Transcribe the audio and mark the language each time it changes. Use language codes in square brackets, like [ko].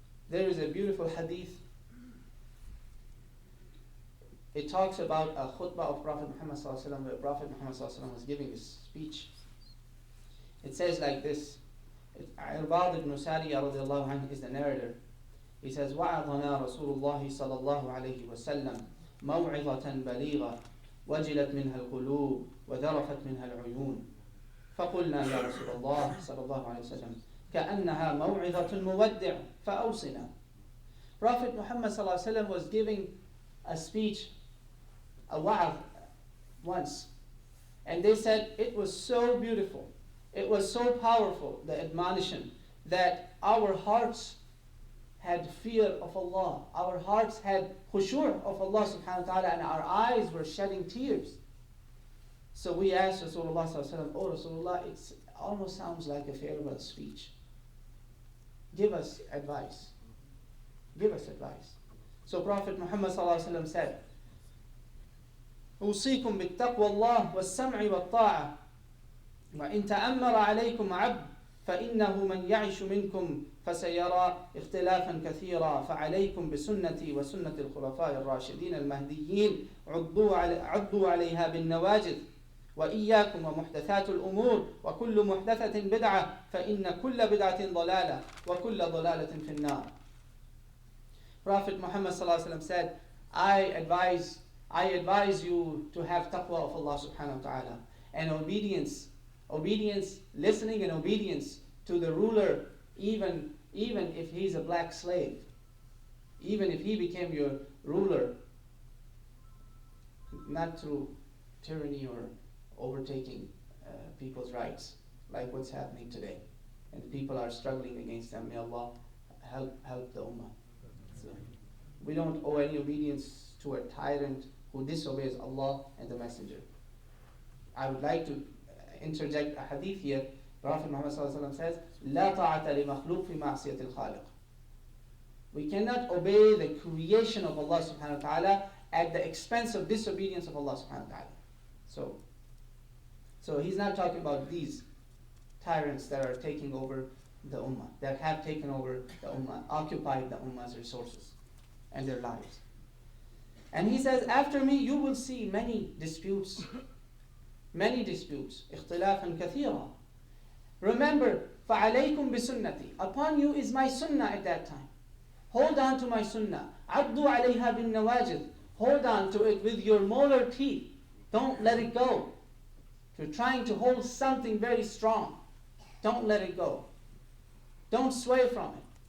[en] There is a beautiful hadith. It talks about a khutbah of Prophet Muhammad ﷺ, where Prophet Muhammad ﷺ was giving his speech. It says like this. Irbad ibn Sariya radiallahu anhu is the narrator. He says, [ar] وَعَظَنَا رَسُولُ اللَّهِ صَلَى اللَّهُ عَلَيْهِ وَسَلَّمْ مَوْعِظَةً بَلِيغَةً وجلت منها القلوب وذرفت منها العيون فقلنا يا رسول الله صلى الله عليه وسلم كأنها موعظة مودع فأوصنا. [en] Prophet Muhammad [ar] صلى الله عليه وسلم [en] was giving a speech, a wa'adh once, and they said it was so beautiful, it was so powerful, the admonition, that our hearts had fear of Allah, our hearts had khushu' of Allah subhanahu wa ta'ala, and our eyes were shedding tears. So we asked Rasulullah sallallahu alaihi wasallam, "Oh Rasulullah, it almost sounds like a farewell speech. Give us advice. Give us advice." So Prophet Muhammad sallallahu alaihi wasallam said, [ar] "أوصيكم بالتقوى الله والسمع والطاعة وإن تأمر عليكم عبد فإنه من يعش منكم فسيرى اختلافا كثيرا فعليكم بسنتي وسنة الخلفاء الراشدين المهديين عضوا عليها بالنواجذ وإياكم ومحدثات الأمور وكل محدثة بدعة فإن كل بدعة ضلالة وكل ضلالة في النار." [en] Prophet Muhammad ﷺ said, I advise you to have taqwa of Allah subhanahu wa ta'ala and obedience, listening and obedience to the ruler, even if he's a black slave, even if he became your ruler, not through tyranny or overtaking people's rights, like what's happening today. And people are struggling against them. May Allah help the ummah. So, we don't owe any obedience to a tyrant who disobeys Allah and the Messenger. I would like to interject a hadith here. Prophet Muhammad ﷺ says, [ar] لا طاعة لمخلوق في معصية الخالق. [en] We cannot obey the creation of Allah subhanahu wa ta'ala at the expense of disobedience of Allah subhanahu wa ta'ala. So he's not talking about these tyrants that are taking over the ummah, that have taken over the ummah, occupied the ummah's resources and their lives. And he says, after me you will see many disputes, [ar] اختلافا كثيرا. [en] Remember, [ar] فَعَلَيْكُمْ بِسُنَّتِي. [en] Upon you is my sunnah at that time. Hold on to my sunnah. [ar] عَضُّوا عَلَيْهَا بِالنَّوَاجِذ. [en] Hold on to it with your molar teeth. Don't let it go. If you're trying to hold something very strong, don't let it go. Don't sway from it.